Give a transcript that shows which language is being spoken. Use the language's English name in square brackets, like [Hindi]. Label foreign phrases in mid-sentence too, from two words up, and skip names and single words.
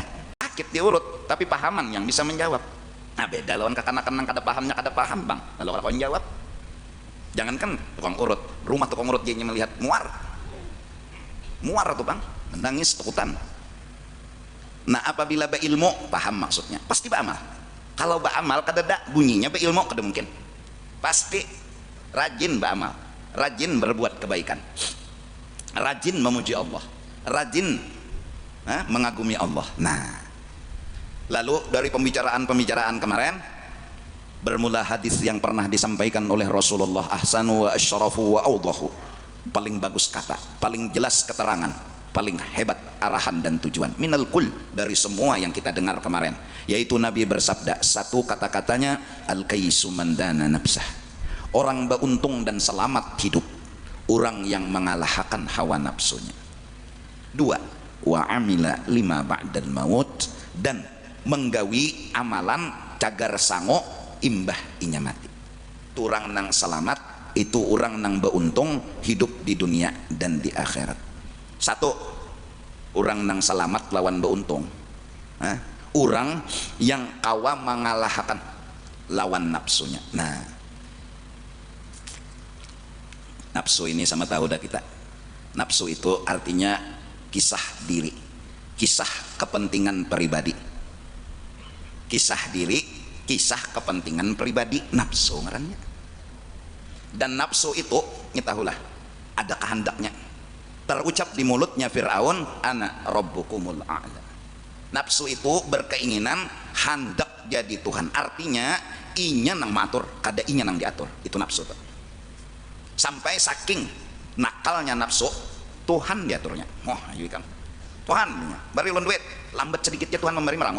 [Banjar] Sakit diurut, tapi pahaman yang bisa menjawab. Nah, beda lawan kekanak-kanak kada pahamnya, kada paham bang, lalu kalau kau jawab, jangankan tukang urut, rumah tukang urut dia melihat muar tuh bang, menangis takutan. [Indonesian] Nah apabila berilmu paham maksudnya pasti beramal. [Banjar] Kalau beramal kadada bunyinya berilmu kada mungkin, pasti rajin beramal, rajin berbuat kebaikan, rajin memuji Allah, [Indonesian] rajin mengagumi Allah. Nah lalu dari pembicaraan kemarin bermula hadis yang pernah disampaikan oleh Rasulullah, [Arabic] أحسن وأشرف وأوضح, [Indonesian] paling bagus kata, paling jelas keterangan, paling hebat arahan dan tujuan, [Arabic] من الكل, [Indonesian] dari semua yang kita dengar kemarin, yaitu Nabi bersabda, satu kata-katanya [Arabic] الكيس من دان نفسه, [Indonesian] orang beruntung dan selamat hidup orang yang mengalahkan hawa nafsunya. Dua, [Arabic] وعمل لما بعد الموت, [Banjar] dan menggawi amalan cagar sango imbah inya mati. Itu orang nang selamat, itu orang nang beruntung hidup di dunia dan di akhirat. Satu, orang nang selamat lawan beruntung, orang yang kawa mengalahkan lawan nafsunya. Nah nafsu ini sama tahu dah kita, nafsu itu artinya kisah diri, kisah kepentingan pribadi, kisah diri, kisah kepentingan pribadi, nafsu ngarannya. Dan nafsu itu ngetahulah ada kehendaknya, terucap di mulutnya Fir'aun, [Arabic] أنا ربكم الأعلى. [Banjar] Nafsu itu berkeinginan hendak jadi Tuhan, artinya inya nang matur kada inya nang diatur, itu nafsu tuh. [Indonesian] Sampai saking nakalnya nafsu, Tuhan diaturnya. [Banjar] Oh iya kan Tuhan beri ulun duit, lambat sedikitnya Tuhan memberi merangut.